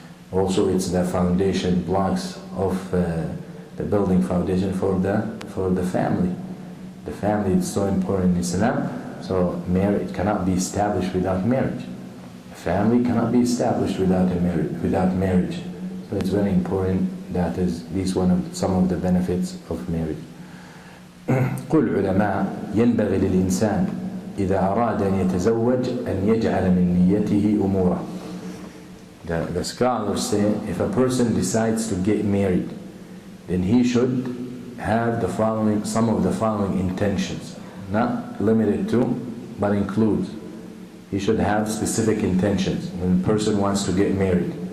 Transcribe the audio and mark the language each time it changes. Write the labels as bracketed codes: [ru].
[en] Also, it's the foundation blocks of the building foundation for the family. The family is so important in Islam. So marriage cannot be established without marriage. A family cannot be established without marriage. So it's very important. That is some of the benefits of marriage. [ar] قل العلماء ينبغي للإنسان إذا أراد أن يتزوج أن يجعل من نيته أموره. [en] The scholars say if a person decides to get married, then he should have some of the following intentions, not limited to, but includes. He should have specific intentions when a person wants to get married.